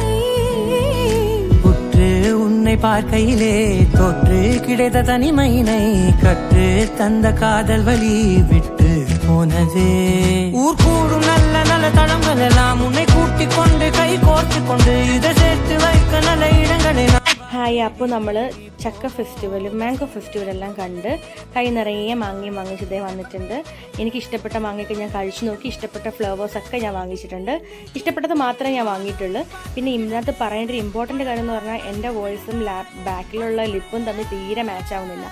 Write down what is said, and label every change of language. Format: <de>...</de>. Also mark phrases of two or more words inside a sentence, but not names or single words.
<ta>உற்று உன்னை பார்க்கையிலே தொற்று கிடைத்த தனிமையினை, கற்று தந்த காதல் வழி விட்டு போனதே. ஊர் கூடும் நல்ல நல்ல தளங்கள் எல்லாம் உன்னை கூட்டிக் கொண்டு கை கோர்த்து கொண்டு இதை சேர்த்து வைக்க நல்ல இடங்களை.</ta> <ml>ഹായ്, അപ്പോൾ നമ്മൾ ചക്ക ഫെസ്റ്റിവലും</ml> <en>mango festival</en> <ml>എല്ലാം കണ്ട് കൈ നിറയെ മാങ്ങയും വാങ്ങിച്ചതേ വന്നിട്ടുണ്ട്. എനിക്ക് ഇഷ്ടപ്പെട്ട മാങ്ങയൊക്കെ ഞാൻ കഴിച്ചു നോക്കി, ഇഷ്ടപ്പെട്ട ഫ്ലേവേഴ്സൊക്കെ ഞാൻ വാങ്ങിച്ചിട്ടുണ്ട്. ഇഷ്ടപ്പെട്ടത് മാത്രമേ ഞാൻ വാങ്ങിയിട്ടുള്ളൂ. പിന്നെ ഇതിനകത്ത് പറയേണ്ട ഒരു ഇമ്പോർട്ടൻ്റ് കാര്യം എന്ന് പറഞ്ഞാൽ എൻ്റെ വോയിസും ബാക്കിലുള്ള ലിപ്പും തമ്മിൽ തീരെ മാച്ച് ആവുന്നില്ല.</ml>